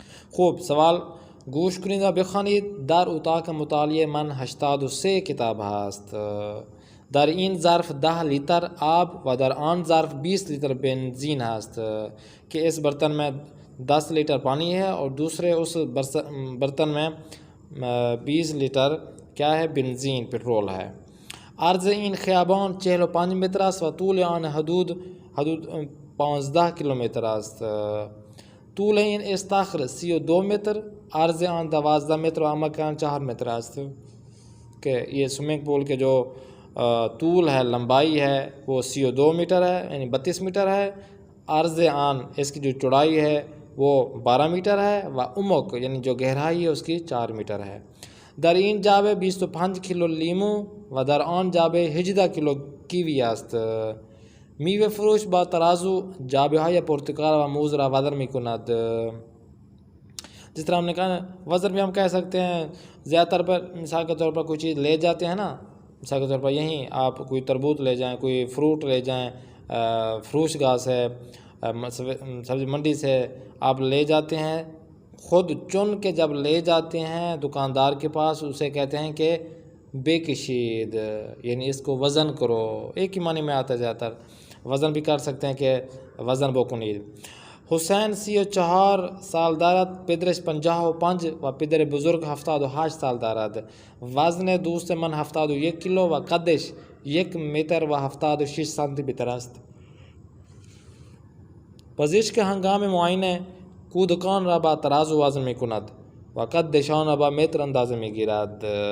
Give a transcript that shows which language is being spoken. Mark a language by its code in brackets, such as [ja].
[fa] خوب، سوال گوش کنید و بخوانید. در اتاق مطالعه من 83 کتاب هست. در این ظرف 10 لیتر آب و در آن ظرف 20 لیتر بنزین هست. [ur] کہ اس برتن میں 10 لیٹر پانی ہے اور دوسرے اس برتن میں 20 لیٹر کیا ہے؟ بنزین، پٹرول ہے. [fa] عرض این خیابان 45 متر است و طول آن حدود 15 کیلومتر است. طول این استخر 32 متر، عرض آن 12 متر و عمق آن 4 متر است. [ur] کہ یہ سوئمنگ پول کے جو طول ہے، لمبائی ہے، وہ 32 میٹر ہے یعنی 32 میٹر ہے. [fa] عرض آن [ur] اس کی جو چوڑائی ہے وہ 12 میٹر ہے، و عمق یعنی جو گہرائی ہے اس کی 4 میٹر ہے. [fa] در این جعبه 25 کیلو لیمو و در آن جعبه 18 کیلو کیوی است. میوه فروش با ترازو جعبه های پرتقال و موز را وزن می کند. [ur] جس طرح ہم نے کہا نا وزن بھی ہم کہہ سکتے ہیں زیادہ تر پر مثال کے طور پر کوئی چیز لے جاتے ہیں نا، مثال کے طور پر یہیں آپ کوئی تربوز لے جائیں، کوئی فروٹ لے جائیں، فروش گاہ سے، سبزی منڈی سے آپ لے جاتے ہیں، خود چن کے جب لے جاتے ہیں دکاندار کے پاس، اسے کہتے ہیں کہ بے کشید، یعنی اس کو وزن کرو، ایک ہی معنی میں آتا ہے زیادہ تر، وزن بھی کر سکتے ہیں کہ وزن بکنید۔ [fa] حسین 34 سال دارد، پدرش 55 و پدر بزرگ 78 سال دارد، وزن دوست من 71 کیلو و قدش 1 متر و 76 سانتی متر است. پزشک هنگام معاینه کودکان را با ترازو وزن می کند و قدشان را با متر اندازه می گیرد.